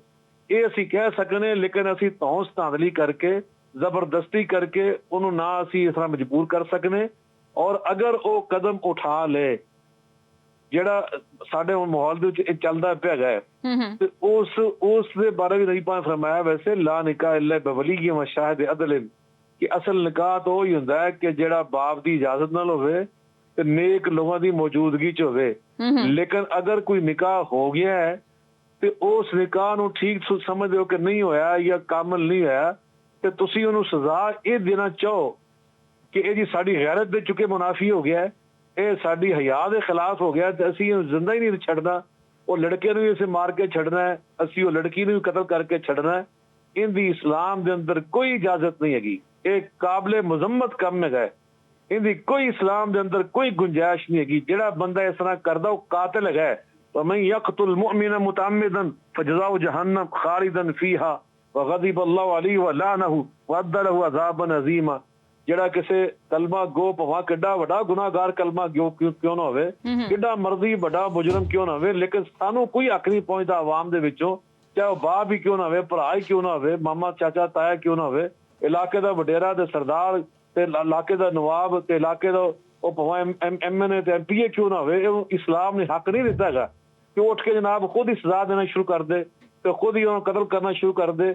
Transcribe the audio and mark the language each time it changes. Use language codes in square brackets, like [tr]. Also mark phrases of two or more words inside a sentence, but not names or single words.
[pa] ਇਹ ਅਸੀਂ ਕਹਿ ਸਕਨੇ, ਲੇਕਿਨ ਅਸੀਂ ਧੌਂਸ ਧਾਂਦਲੀ ਕਰਕੇ, ਜ਼ਬਰਦਸਤੀ ਕਰਕੇ ਉਹਨੂੰ ਨਾ ਅਸੀਂ ਇਸ ਤਰ੍ਹਾਂ ਮਜਬੂਰ ਕਰ ਸਕਨੇ। ਔਰ ਅਗਰ ਉਹ ਕਦਮ ਉਠਾ ਲੇ ਜਿਹੜਾ ਸਾਡੇ ਮਾਹੌਲ ਦੇ ਵਿੱਚ ਇਹ ਚੱਲਦਾ ਪਿਆ ਹੈ, ਤੇ ਉਸ ਦੇ ਬਾਰੇ ਵੀ ਨਬੀ ਪਾਕ ਨੇ ਫਰਮਾਇਆ ਵੈਸੇ [ar] لا نكاح إلا بولي وشاهدي عدل, [pa] ਕਿ ਅਸਲ ਨਿਕਾਹ ਤਾਂ ਉਹ ਹੀ ਹੁੰਦਾ ਹੈ ਕਿ ਜਿਹੜਾ ਬਾਪ ਦੀ ਇਜਾਜ਼ਤ ਨਾਲ ਹੋਵੇ ਤੇ ਨੇਕ ਲੋਕਾਂ ਦੀ ਮੌਜੂਦਗੀ 'ਚ ਹੋਵੇ। ਲੇਕਿਨ ਅਗਰ ਕੋਈ ਨਿਕਾਹ ਹੋ ਗਿਆ ਹੈ ਤੇ ਉਸ ਨਿਕਾਹ ਨੂੰ ਠੀਕ ਸਮਝਦੇ ਹੋ ਕਿ ਨਹੀਂ ਹੋਇਆ ਜਾਂ ਕਾਮਲ ਨਹੀਂ ਹੋਇਆ, ਤੇ ਤੁਸੀਂ ਉਹਨੂੰ ਸਜ਼ਾ ਇਹ ਦੇਣਾ ਚਾਹੋ ਕਿ ਇਹ ਜੀ ਸਾਡੀ ਗੈਰਤ ਦੇ ਚੁੱਕੇ ਮੁਨਾਫੀ ਹੋ ਗਿਆ, ਇਹ ਸਾਡੀ ਹਯਾ ਦੇ ਖਿਲਾਫ ਹੋ ਗਿਆ, ਤੇ ਅਸੀਂ ਇਹਨੂੰ ਜ਼ਿੰਦਾ ਹੀ ਨਹੀਂ ਛੱਡਣਾ। ਉਹ ਲੜਕੇ ਨੂੰ ਵੀ ਅਸੀਂ ਮਾਰ ਕੇ ਛੱਡਣਾ ਹੈ, ਅਸੀਂ ਉਹ ਲੜਕੀ ਨੂੰ ਵੀ ਕਤਲ ਕਰਕੇ ਛੱਡਣਾ ਹੈ। ਇਹਦੀ ਇਸਲਾਮ ਦੇ ਅੰਦਰ ਕੋਈ ਇਜਾਜ਼ਤ ਨਹੀਂ ਹੈਗੀ। ਇਹ ਕਾਬਲੇ ਮੁਜ਼ੰਮਤ ਕੰਮ ਹੈਗਾ, ਇਹਦੀ ਕੋਈ ਇਸਲਾਮ ਦੇ ਅੰਦਰ ਕੋਈ ਗੁੰਜਾਇਸ਼ ਨਹੀਂ ਹੈਗੀ। ਜਿਹੜਾ ਬੰਦਾ ਇਸ ਤਰ੍ਹਾਂ ਕਰਦਾ ਉਹ ਕਾਤਲ ਹੈਗਾ, [ar] ومن يقتل مؤمنا متعمدا فجزاؤه جهنم خالدا فيها وغضب الله عليه ولعنه وأعد له عذابا عظيما. [pa] ਜਿਹੜਾ ਕਿਸੇ ਕਲਮਾ ਗੋ ਭਾਵੇਂ ਕਿੱਡਾ ਵੱਡਾ ਗੁਨਾਹਗਾਰ ਕਲਮਾ ਕਿਉਂ ਨਾ ਹੋਵੇ, ਕਿੱਡਾ ਮਰਜ਼ੀ ਵੱਡਾ ਮੁਜਰਮ ਕਿਉਂ ਨਾ ਹੋਵੇ, ਲੇਕਿਨ ਸਾਨੂੰ ਕੋਈ ਹੱਕ ਨਹੀਂ ਪਹੁੰਚਦਾ ਆਵਾਮ ਦੇ ਵਿੱਚੋਂ, ਚਾਹੇ ਉਹ ਬਾਪ ਹੀ ਕਿਉਂ ਨਾ ਹੋਵੇ, ਭਰਾ ਹੀ ਕਿਉਂ ਨਾ ਹੋਵੇ, ਮਾਮਾ ਚਾਚਾ ਤਾਇਆ ਕਿਉਂ ਨਾ ਹੋਵੇ, ਇਲਾਕੇ ਦਾ ਵਡੇਰਾ ਤੇ ਸਰਦਾਰ ਤੇ ਇਲਾਕੇ ਦਾ ਨਵਾਬ ਤੇ ਇਲਾਕੇ ਦਾ ਉਹ ਭਾਵੇਂ MNA ਤੇ MPA ਕਿਉਂ ਨਾ ਹੋਵੇ, ਇਹ ਇਸਲਾਮ ਨੇ ਹੱਕ ਨਹੀਂ ਦਿੱਤਾ ਹੈਗਾ ਕਿ ਉੱਠ ਕੇ ਜਨਾਬ ਖੁਦ ਹੀ ਸਜ਼ਾ ਦੇਣਾ ਸ਼ੁਰੂ ਕਰ ਦੇ ਤੇ ਖੁਦ ਹੀ ਉਹਨੂੰ ਕਤਲ ਕਰਨਾ ਸ਼ੁਰੂ ਕਰ ਦੇ.